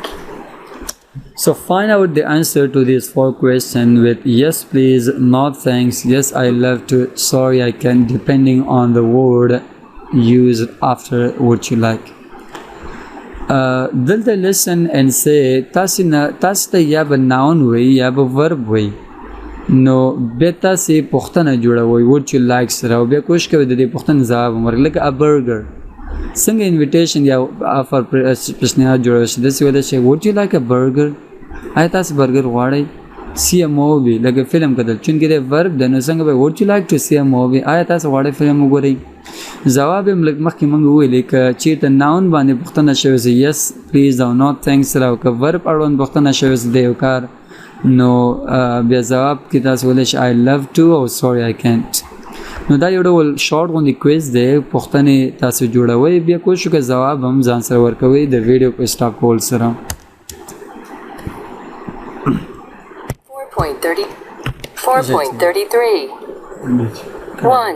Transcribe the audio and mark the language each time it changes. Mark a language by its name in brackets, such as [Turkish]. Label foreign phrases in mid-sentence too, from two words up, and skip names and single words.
[English] So find out the answer to these four questions with yes please, no thanks, yes I love to, sorry I can't depending on the word used after would you like. [Pashto] دلته [English] listen and say [Pashto] تاسو ته یا به noun وي یا به verb وي نو بیا تاسو پوښتنه جوړوئ [English] would you like [Pashto] سره او بیا کوشش کوئ د دې پوښتنې ځواب ورکړئ لکه [English] a burger [Pashto] څنګه انویټیشن یا آفر پیشنهاد جوړول شي داسې ویلی شي [English] would you like a burger [Pashto] آیا تاسو برګر غواړئ [English] see a movie [Pashto] لکه فلم کتل چونکې د ورب دی نو څنګه به [English] would you like to see a movie [Pashto] آیا تاسو غواړئ فلم وګورئ جواب یې مخکې موږ وویلې که چېرته ناون باندې پوښتنه شوې چې [English] yes please [Pashto] او [English] no thanks [Pashto] سره او که ورب اړوند پوښتنه شوې چې د یو کار نو بیا جواب کې تاسو ویلی شئ [English] I love to [Pashto] او [English] sorry I can't [Pashto] نو دا یو ډول شارټ غوندې کویز دی پوښتنې تاسو جوړوئ بیا کوشش وکړئ ځواب هم ځان سره ورکوئ د ویډیو په سټاپ کول سره 4.33 1.